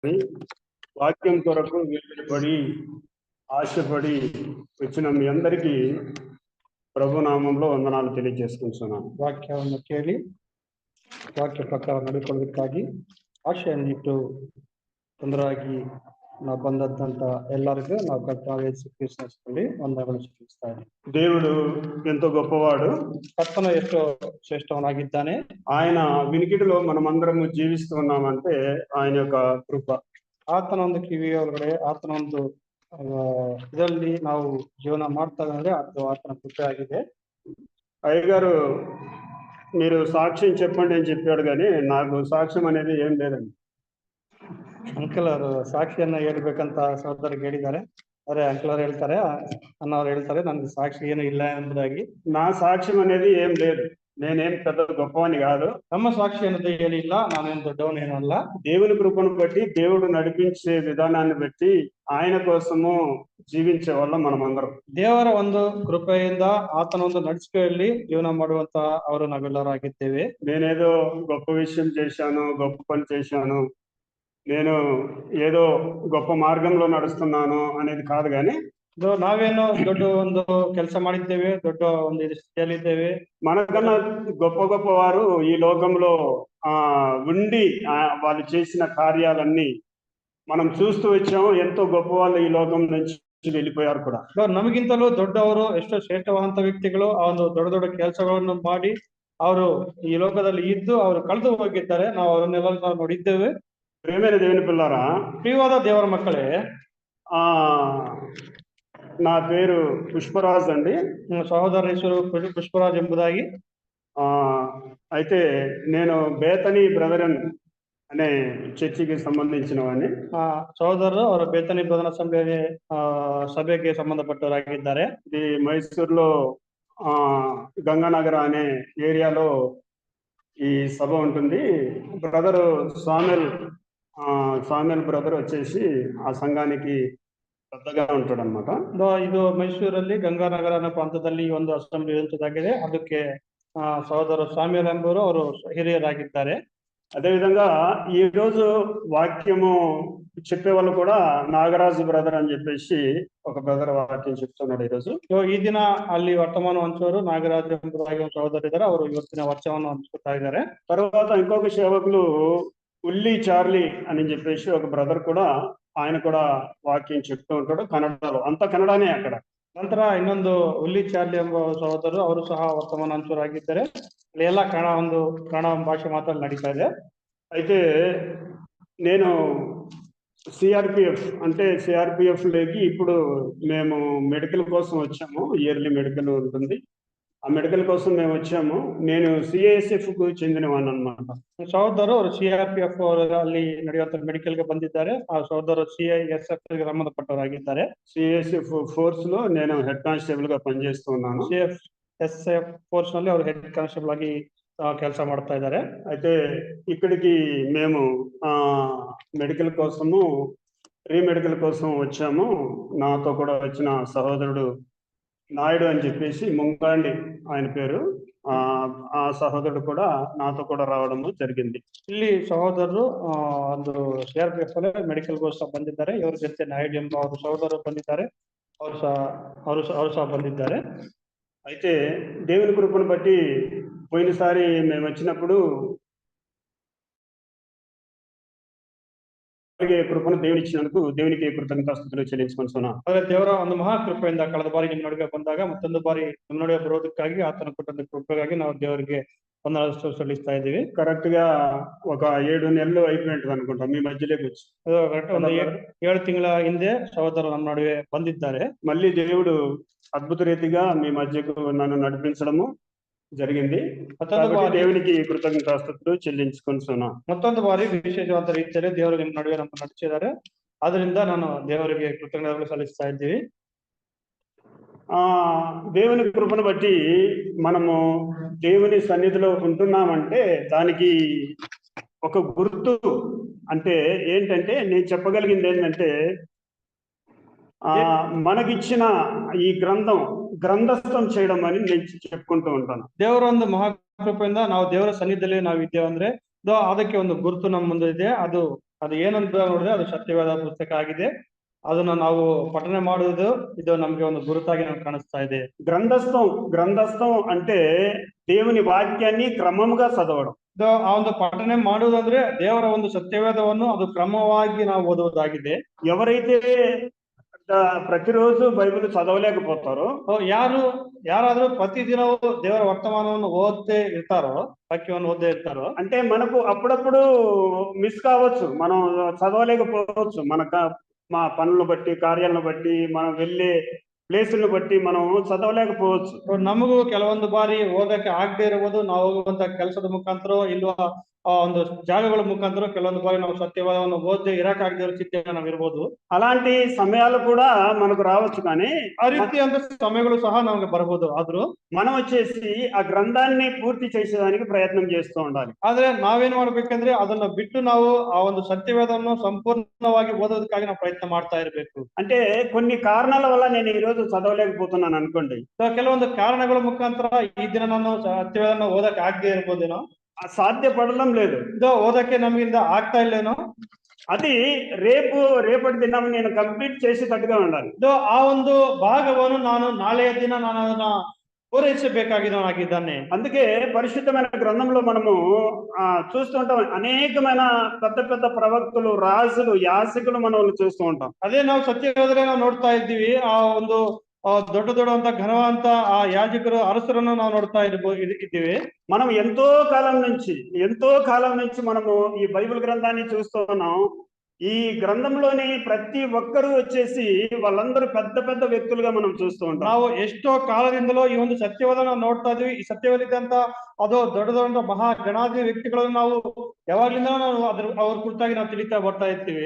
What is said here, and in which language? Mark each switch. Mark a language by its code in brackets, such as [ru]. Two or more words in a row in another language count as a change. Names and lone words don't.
[te] వాక్యం కొరకు వేడుపడి ఆశపడి వచ్చిన మీ అందరికీ ప్రభునామంలో వందనాలు తెలియజేసుకుంటున్నాను. [kn] ವಾಕ್ಯವನ್ನು ಕೇಳಿ ವಾಕ್ಯ ಪ್ರಕಾರ ನಡೆಕೊಳ್ಳೋದಕ್ಕಾಗಿ ಆಶೆಯನ್ನಿಟ್ಟು ತೊಂದರೆಯಾಗಿ ನಾವು ಬಂದಂತ ಎಲ್ಲರಿಗೂ ನಾವು ಕರ್ತನಾದ ಯೇಸು ಕ್ರಿಸ್ತನಲ್ಲಿ ವಂದನೆಗಳನ್ನು ಸಲ್ಲಿಸ್ತಾ ಇದ್ದೀವಿ. [te] దేవుడు ఎంతో గొప్పవాడు, [kn] ಕರ್ತನು ಎಷ್ಟು ಶ್ರೇಷ್ಠವನಾಗಿದ್ದಾನೆ. [te] ఆయన వినికిడిలో మనమందరము జీవిస్తూ ఉన్నామంటే ఆయన యొక్క కృప. [kn] ಆತನ ಒಂದು ಕಿವಿಯ ಒಳಗಡೆ ಆತನ ಒಂದು ಇದರಲ್ಲಿ ನಾವು ಜೀವನ ಮಾಡ್ತಾ ಇದ್ರೆ ಅದು ಆತನ ಕೃಪೆ ಆಗಿದೆ. [te] అయ్యగారు మీరు సాక్ష్యం చెప్పండి అని చెప్పాడు, కానీ నాకు సాక్ష్యం అనేది ఏం లేదండి. [kn] ಅಂಕಲ್ ಅವರು ಸಾಕ್ಷಿಯನ್ನ ಹೇಳ್ಬೇಕಂತ ಸಹೋದರಿಗೆ ಹೇಳಿದ್ದಾರೆ. ಅರೆ ಅಂಕಲ್ ಅವ್ರು ಹೇಳ್ತಾರೆ, ಅಣ್ಣವ್ರು ಹೇಳ್ತಾರೆ, ನನ್ಗೆ ಸಾಕ್ಷಿ ಏನು ಇಲ್ಲ ಎಂಬುದಾಗಿ. [te] నా సాక్ష్యం అనేది ఏం లేదు, నేనేం పెద్ద గొప్పవాణ్ణి కాదు. [kn] ನಮ್ಮ ಸಾಕ್ಷಿ ಅನ್ನೋದು ಏನಿಲ್ಲ, ನಾನೇನು ದೊಡ್ಡವನೇನಲ್ಲ. [te] దేవుని కృపను బట్టి, దేవుడు నడిపించే విధానాన్ని బట్టి ఆయన కోసము జీవించే వాళ్ళం మనమందరం. [kn] ದೇವರ ಒಂದು ಕೃಪೆಯಿಂದ ಆತನ ಒಂದು ನಡಿಸುವಿಕೆಯಲ್ಲಿ ಜೀವನ ಮಾಡುವಂತ ಅವರು ನಾವೆಲ್ಲರೂ ಆಗಿದ್ದೇವೆ. [te] నేనేదో గొప్ప విషయం చేశాను, గొప్ప పని చేశాను, నేను ఏదో గొప్ప మార్గంలో నడుస్తున్నాను అనేది కాదు, కానీ [kn] ನಾವೇನೋ ದೊಡ್ಡ ಒಂದು ಕೆಲಸ ಮಾಡಿದ್ದೇವೆ, ದೊಡ್ಡ ಒಂದು ಸ್ಥಿತಿಯಲ್ಲಿದ್ದೇವೆ. [te] మనకన్నా గొప్ప గొప్ప వారు ఈ లోకంలో ఉండి వాళ్ళు చేసిన కార్యాలన్నీ మనం చూస్తూ వచ్చాము. ఎంతో గొప్ప వాళ్ళు ఈ లోకం నుంచి వెళ్ళిపోయారు కూడా. [kn] ನಮಗಿಂತಲೂ ದೊಡ್ಡವರು, ಎಷ್ಟೋ ಶ್ರೇಷ್ಠವಾದಂತ ವ್ಯಕ್ತಿಗಳು ಆ ಒಂದು ದೊಡ್ಡ ದೊಡ್ಡ ಕೆಲಸಗಳನ್ನು ಮಾಡಿ ಅವರು ಈ ಲೋಕದಲ್ಲಿ ಇದ್ದು ಅವರು ಕಳೆದು ಹೋಗಿದ್ದಾರೆ. ನಾವು ಅವರನ್ನೆಲ್ಲ ನಾವು ನೋಡಿದ್ದೇವೆ. [te] ప్రియమైన దేవుని పిల్లారా, [kn] ಪ್ರಿಯವಾದ ದೇವರ ಮಕ್ಕಳೇ, [te] నా పేరు పుష్పరాజ్ అండి. [kn] సహోదర ಹೆಸರು పుష్పరాజ్ ಎಂಬುದಾಗಿ. [te] అయితే నేను బేతనీ బ్రదరన్ అనే చర్చికి సంబంధించిన వాడిని. [kn] సహోదరులు ಅವರ ಬೇತನಿ ಬ್ರದರ್ ಸಭೆಗೆ ಸಂಬಂಧಪಟ್ಟವರಾಗಿದ್ದಾರೆ. [te] ఇది మైసూర్లో గంగానగర్ అనే ఏరియాలో ఈ సభ ఉంటుంది. బ్రదర్ సామెల్ బ్రదర్ వచ్చేసి ఆ సంఘానికి పెద్దగా ఉంటాడు అనమాట. [kn] ಇದು ಮೈಸೂರಲ್ಲಿ ಗಂಗಾನಗರ ಅನ್ನೋ ಪ್ರಾಂತದಲ್ಲಿ ಒಂದು ಅಸೆಂಬ್ಲಿ ಇರುವಂತದ್ದಾಗಿದೆ. ಅದಕ್ಕೆ ಸಹೋದರ ಸಾಮ್ಯಲ್ ಎಂಬುವರು ಅವರು ಹಿರಿಯರಾಗಿದ್ದಾರೆ. [te] అదేవిధంగా ఈ రోజు వాక్యము చెప్పే వాళ్ళు కూడా నాగరాజు బ్రదర్ అని చెప్పేసి ఒక బ్రదర్ వాక్యం చెప్తున్నాడు ఈరోజు. [kn] ಈ ದಿನ ಅಲ್ಲಿ ವರ್ತಮಾನ ಹಂಚೋರು ನಾಗರಾಜ್ ಎಂಬುದಾಗಿ ಒಂದು ಸಹೋದರ ಇದ್ದಾರೆ. ಅವರು ಇವತ್ತಿನ ವರ್ಷವನ್ನು ಹಂಚ್ಕೊತಾ ಇದ್ದಾರೆ. [te] తర్వాత ఇంకొక సేవకులు ఉల్లి చార్లీ అని చెప్పేసి ఒక బ్రదర్ కూడా, ఆయన కూడా వాక్యం చెప్తూ ఉంటాడు కన్నడలో. అంత కన్నడనే అక్కడ. [kn] ನಂತರ ಇನ್ನೊಂದು ಉಲ್ಲಿ ಚಾರ್ಲಿ ಎಂಬ ಸಹೋದರರು, ಅವರು ಸಹ ವರ್ತಮಾನ ಹಂಚೋರಾಗಿದ್ದಾರೆ. ಅಲ್ಲಿ ಎಲ್ಲ ಕನ್ನಡ ಭಾಷೆ ಮಾತ್ರ ನಡೀತಾ ಇದೆ. [te] అయితే నేను సిఆర్పిఎఫ్ అంటే సిఆర్పిఎఫ్ లోకి ఇప్పుడు మేము మెడికల్ కోసం వచ్చాము. [en] yearly medical [te] ఉంటుంది, ఆ మెడికల్ కోసం మేము వచ్చాము. నేను సిఐఎస్ఎఫ్ కు చెందినవాడిని అనమాట. [kn] ಸಹೋದರರು ಅವರು CRPF ಅಲ್ಲಿ ನಡೆಯುವಂತ ಮೆಡಿಕಲ್ ಗೆ ಬಂದಿದ್ದಾರೆ. ಆ ಸಹೋದರರು CISF ಗೆ ಸಂಬಂಧಪಟ್ಟವರಾಗಿದ್ದಾರೆ. [te] సిఐఎస్ఎఫ్ ఫోర్స్ లో నేను [en] head constable [te] గా పనిచేస్తూ ఉన్నాను. [kn] CISF ఫోర్స్ ನಲ್ಲಿ ಅವರು [en] head constable [kn] ಆಗಿ ಕೆಲಸ ಮಾಡ್ತಾ ಇದ್ದಾರೆ. [te] అయితే ఇక్కడికి మేము మెడికల్ కోసము రీమెడికల్ కోసం వచ్చాము. నాతో కూడా వచ్చిన సహోదరుడు నాయుడు అని చెప్పేసి ముంగాండి ఆయన పేరు, ఆ సహోదరుడు కూడా నాతో కూడా రావడము జరిగింది. [kn] ಇಲ್ಲಿ ಸಹೋದರರು ಒಂದು CRPF ಅಲ್ಲಿ ಮೆಡಿಕಲ್ ಗೋಸ್ಕರ ಬಂದಿದ್ದಾರೆ. ಇವರ ಜೊತೆ ನಾಯ್ಡು ಎಂಬ ಅವರು ಸಹೋದರರು ಬಂದಿದ್ದಾರೆ. ಅವರು ಸಹ ಬಂದಿದ್ದಾರೆ. [te] అయితే దేవుని కృపను బట్టి పోయినసారి మేము వచ్చినప్పుడు కృపను దేవుని ఇచ్చినందుకు దేవునికి కృతజ్ఞతాస్తుతులు చెల్లించుకుంటున్నాను. [kn] ದೇವರ ಒಂದು ಮಹಾ ಕೃಪೆಯಿಂದ ಕಳೆದ ಬಾರಿ ನಿಮ್ಮ ನಡುವೆ ಬಂದಾಗ ಮತ್ತೊಂದು ಬಾರಿ ನಿಮ್ಮ ನಡುವೆ ಬರೋದಕ್ಕಾಗಿ ಆತನ ಕೊಟ್ಟಂತ ಕೃಪೆಗಾಗಿ ನಾವು ದೇವರಿಗೆ ವಂದನಾలు ಸಲ್ಲಿಸ್ತಾ ಇದ್ದೀವಿ. [te] కరెక్ట్ గా ఒక 7 నెలలు అయిపోయింటది అనుకుంటా మీ మధ్యలోకి వచ్చి. [kn] ಒಂದು 7 ತಿಂಗಳ ಹಿಂದೆ సహోదరులు ನಮ್ಮ ನಡುವೆ ಬಂದಿದ್ದಾರೆ. [te] మళ్ళీ దేవుడు అద్భుత రీతిగా మీ మధ్యకు నన్ను నడిపించడము జరిగింది. దేవునికి కృతజ్ఞతాస్తుతులు చెల్లించుకుంటున్నా. [kn] ಮತ್ತೊಂದು ಬಾರಿ ವಿಶೇಷವಾದ ರೀತಿಯಲ್ಲಿ ದೇವರು ನಿಮ್ಮ ನಡುವೆ ನಮ್ಮ ನಡೆಸಿದ್ದಾರೆ. ಅದರಿಂದ ನಾನು ದೇವರಿಗೆ ಕೃತಜ್ಞತೆಗಳು ಸಲ್ಲಿಸ್ತಾ ಇದ್ದೀವಿ. [te] దేవుని కృపను బట్టి మనము దేవుని సన్నిధిలో ఉంటున్నామంటే దానికి ఒక గుర్తు అంటే ఏంటంటే, నేను చెప్పగలిగింది ఏంటంటే, మనకిచ్చిన ఈ గ్రంథస్థం చేయడం అని నేను చెప్పుకుంటూ ఉంటాను. [kn] ದೇವರ ಒಂದು ಮಹಾಕೃಪೆಯಿಂದ ನಾವು ದೇವರ ಸನ್ನಿಧಿಯಲ್ಲಿ ನಾವು ಇದ್ದೇವೆ ಅಂದ್ರೆ ಅದಕ್ಕೆ ಒಂದು ಗುರುತು ನಮ್ಮ ಮುಂದೆ ಇದೆ. ಅದು ಅದು ಏನಂತ ನೋಡಿದ್ರೆ ಅದು ಸತ್ಯವೇದ ಪುಸ್ತಕ ಆಗಿದೆ. ಅದನ್ನ ನಾವು ಪಠನೆ ಮಾಡುವುದು ಇದು ನಮ್ಗೆ ಒಂದು ಗುರುತಾಗಿ ನಮ್ಗೆ ಕಾಣಿಸ್ತಾ ಇದೆ. [te] గ్రంథస్థం అంటే దేవుని వాక్యాన్ని క్రమముగా చదవడం. [kn] ಆ ಒಂದು ಪಠನೆ ಮಾಡುವುದಂದ್ರೆ ದೇವರ ಒಂದು ಸತ್ಯವೇದವನ್ನು ಅದು ಕ್ರಮವಾಗಿ ನಾವು ಓದುವುದಾಗಿದೆ. [te] ఎవరైతే ప్రతిరోజు బైబిల్ చదవలేకపోతారో, [kn] ಯಾರಾದ್ರೂ ಪ್ರತಿದಿನವೂ ದೇವರ ವರ್ತಮಾನವನ್ನು ಓದ್ದೇ ಇರ್ತಾರೋ, ವಾಕ್ಯವನ್ನು ಓದ್ದೇ ಇರ್ತಾರೋ, [te] అంటే మనకు అప్పుడప్పుడు మిస్ కావచ్చు, మనం చదవలేకపోవచ్చు. మా పనులను బట్టి, కార్యాలను బట్టి, మనం వెళ్ళే ప్లేసులను బట్టి మనం చదవలేకపోవచ్చు. [kn] ನಮಗೂ ಕೆಲವೊಂದು ಬಾರಿ ಓದಕ್ಕೆ ಆಗದೆ ಇರಬಹುದು. ನಾವು ಹೋಗುವಂತ ಕೆಲಸದ ಮುಖಾಂತರ ಇಲ್ವಾ ಒಂದು ಜಾಗಗಳ ಮುಖಾಂತರ ಕೆಲವೊಂದು ಬಾರಿ ನಾವು ಸತ್ಯವಾದವನ್ನು ಓದದೆ ಇರಕ್ಕಾಗದೆ ಇರೋ ಸ್ಥಿತಿಯಲ್ಲಿ ನಾವು ಇರ್ಬೋದು. [te] అలాంటి సమయాలు కూడా మనకు రావచ్చు. కానీ [kn] ಆ ರೀತಿಯಂತ ಸಮಯಗಳು ಸಹ ನಮಗೆ ಬರಬಹುದು. ಆದ್ರೂ [te] మనం వచ్చేసి ఆ గ్రంథాన్ని పూర్తి చేసేదానికి ప్రయత్నం చేస్తూ ఉండాలి. [kn] ಆದ್ರೆ ನಾವೇನ್ ಮಾಡ್ಬೇಕಂದ್ರೆ ಅದನ್ನ ಬಿಟ್ಟು ನಾವು ಆ ಒಂದು ಸತ್ಯವೇದವನ್ನು ಸಂಪೂರ್ಣವಾಗಿ ಓದೋದಕ್ಕಾಗಿ ನಾವು ಪ್ರಯತ್ನ ಮಾಡ್ತಾ ಇರ್ಬೇಕು. [te] అంటే కొన్ని కారణాల వల్ల నేను ఈ రోజు చదవలేకపోతున్నాను అనుకోండి. [kn] ಕೆಲವೊಂದು ಕಾರಣಗಳ ಮುಖಾಂತರ ಈ ದಿನ ನಾನು ಸತ್ಯವೇದನ ಓದಕ್ಕೆ ಆಗದೆ ಇರ್ಬೋದೇನೋ, [te] సాధ్యపడడం లేదు, [kn] ఓదಕ್ಕೆ నಮ್ಮಿಂದ ಆಗ್ತಾ ಇಲ್ಲೇನೋ, [te] అది రేపటి దినం నేను కంప్లీట్ చేసేటట్టుగా ఉండాలి. [kn] ಆ ಒಂದು ಭಾಗವನ್ನು ನಾನು ನಾಳೆಯ ದಿನ ನಾನು ಅದನ್ನ పూరించಬೇಕಾಗಿದ್ದಾನೆ. [te] అందుకే పరిశుద్ధమైన గ్రంథంలో మనము చూస్తూ ఉంటాం, అనేకమైన పెద్ద పెద్ద ప్రవక్తలు, రాజులు, యాజకులు మనం చూస్తూ ఉంటాం. [kn] అదే ನಾವು ಸತ್ಯವೇದನೆ ನಾವು ನೋಡ್ತಾ ಇದ್ದೀವಿ. ಆ ಒಂದು ದೊಡ್ಡ ಅಂತ ಘನವಂತ ಆ ಯಾಜಕರು, ಅರಸರನ್ನು ನಾವು ನೋಡ್ತಾ ಇದ್ದೀವಿ. [te] మనం ఎంతో కాలం నుంచి మనము ఈ బైబిల్ గ్రంథాన్ని చూస్తూ ఉన్నాం. ఈ గ్రంథంలోని ప్రతి ఒక్కరూ వచ్చేసి వాళ్ళందరూ పెద్ద పెద్ద వ్యక్తులుగా మనం చూస్తూ ఉంటాం. [kn] ನಾವು ಎಷ್ಟೋ ಕಾಲದಿಂದಲೂ ಈ ಒಂದು ಸತ್ಯವೇದನ ನೋಡ್ತಾ ಇದೀವಿ. ಈ ಸತ್ಯವೇದಿದ್ದಂತ ಅದು ದೊಡ್ಡ ಮಹಾ ಗಣಾಧಿ ವ್ಯಕ್ತಿಗಳನ್ನು ನಾವು ಯಾವಾಗ್ಲಿಂದ ನಾವು ಅವ್ರ ಕುರಿತಾಗಿ ನಾವು ತಿಳಿತಾ ಬರ್ತಾ ಇರ್ತೀವಿ.